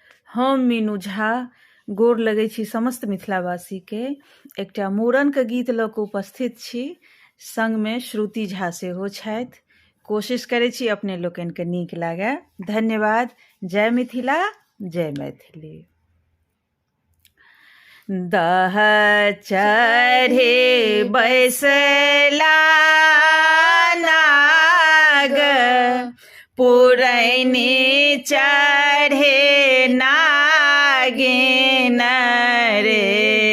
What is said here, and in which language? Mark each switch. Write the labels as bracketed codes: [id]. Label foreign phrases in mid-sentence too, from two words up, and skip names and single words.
[mai] हम मीनू झा गोर लगै छी समस्त मिथिलावासी के। एकटा मूड़नके गीत लऽ कऽ उपस्थित छी, संगमे श्रुति झा सेहो छथि। कोशिश करै छी अपने लोकनिके नीक लागय। धन्यवाद। जय मिथिला, जय मैथिली। दह चढ़े बैसला नाग, पुरैनी चढ़े नागिन रे।